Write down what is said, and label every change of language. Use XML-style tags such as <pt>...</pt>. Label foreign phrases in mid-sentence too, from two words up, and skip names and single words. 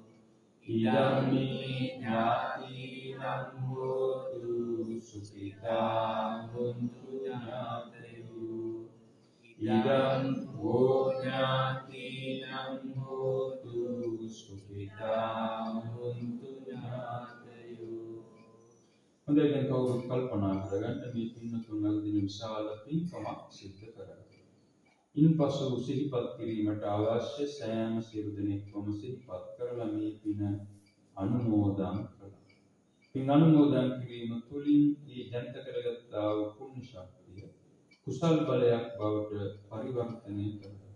<pi>ඉදම්මේ ඥාතීනං හෝතු සුඛිතා හොන්තු ඥාතයෝ. ඉදං වෝ ඥාතීනං හෝතු සුඛිතා හොන්තු ඥාතයෝ.</pi> <si>හොඳයි, දැන් කවුරුත් කල්පනා කරගන්න මේ පින්තුන් අද දින විශාල පින්කමක් සිද්ධ කරගන්න. ඉන්පසු සිහිපත් කිරීමට අවශ්‍ය සෑම සියලු දෙනෙක්ම සිහිපත් කරලා මේ පින අනුමෝදන් කරලා. පින් අනුමෝදන් කිරීම තුළින් මේ ජනිත කරගත්තා වූ පුණ්‍ය ශක්තිය කුසල් බලයක් බවට පරිවර්තනය කරනවා.</si>